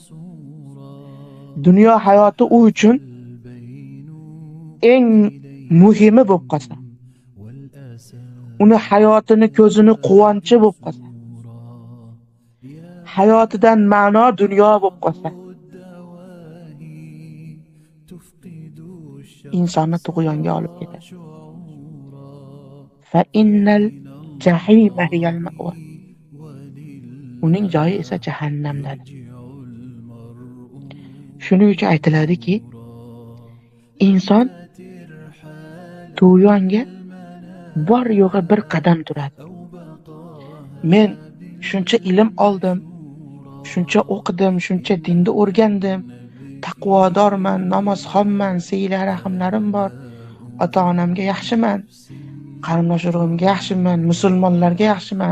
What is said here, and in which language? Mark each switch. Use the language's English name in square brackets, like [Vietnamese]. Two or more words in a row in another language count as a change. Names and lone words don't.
[Uzbek] Dunyo hayoti u uchun eng muhimi bo'lib qolsa. Uni hayotini, ko'zini quvonchi bo'lib qolsa. Hayotidan ma'no dunyo bo'lib qolsa. Insonni tug'yonga olib ketadi. [Arabic] فإن الجحيم هي المأوى. [Uzbek] Uning joyi esa jahannamdadir. Shuning uchun aytiladiki, inson tug'yonga bor yo'g'i bir qadam turadi. Men shuncha ilm oldim, shuncha o'qidim, shuncha dinni o'rgandim, taqvodorman, namozxonman, siyla rahimlarim bor, ota-onamga yaxshiman, qarindosh urug'imga yaxshiman, musulmonlarga yaxshiman.